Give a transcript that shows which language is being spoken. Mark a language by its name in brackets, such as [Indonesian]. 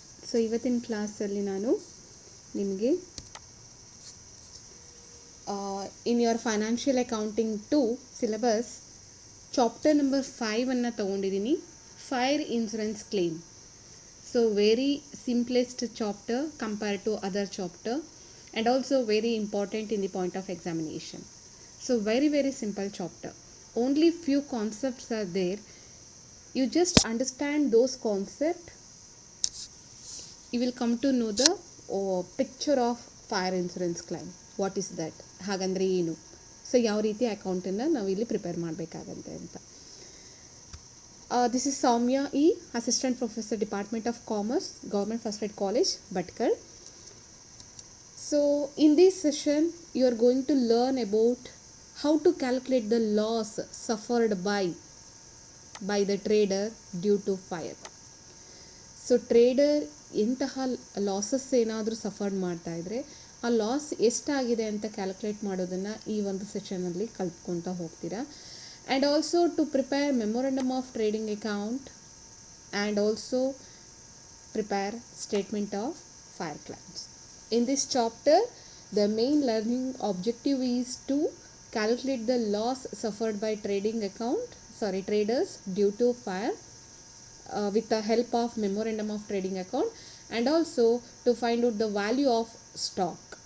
[Kannada] So ಇವತ್ತಿನ ಕ್ಲಾಸಲ್ಲಿ ನಾನು ನಿಮಗೆ [English] in your financial accounting 2 syllabus chapter number 5 [Kannada] ತೊಗೊಂಡಿದ್ದೀನಿ, fire insurance claim. [English] So very simplest chapter compared to other chapter and also very important in the point of examination. So very simple chapter. Only few concepts are there. You just understand those concepts, you will come to know the picture of fire insurance claim. What is that? [Kannada] ಹಾಗಂದ್ರೆ ಏನು? So ಯಾವ ರೀತಿ ಅಕೌಂಟನ್ನು ನಾವು ಇಲ್ಲಿ prepare ಮಾಡಬೇಕಾಗಂತೆ ಅಂತ. [English] This is Soumya E, Assistant Professor, Department of Commerce, Government First Grade College, Bhatkal. So in this session you are going to learn about how to calculate the loss suffered by the trader due to fire. [Kannada] So trader ಎಂತಹ losses ಏನಾದರೂ suffer ಮಾಡ್ತಾ ಇದ್ದರೆ ಆ loss ಎಷ್ಟಾಗಿದೆ ಅಂತ calculate ಮಾಡೋದನ್ನು ಈ ಒಂದು ಸೆಷನಲ್ಲಿ ಕಲ್ತ್ಕೊಳ್ತಾ ಹೋಗ್ತೀರಾ. [English] And also to prepare memorandum of trading account and also prepare statement of fire claims. In this chapter, the main learning objective is to calculate the loss suffered by traders due to fire with the help of memorandum of trading account, and also to find out the value of stock.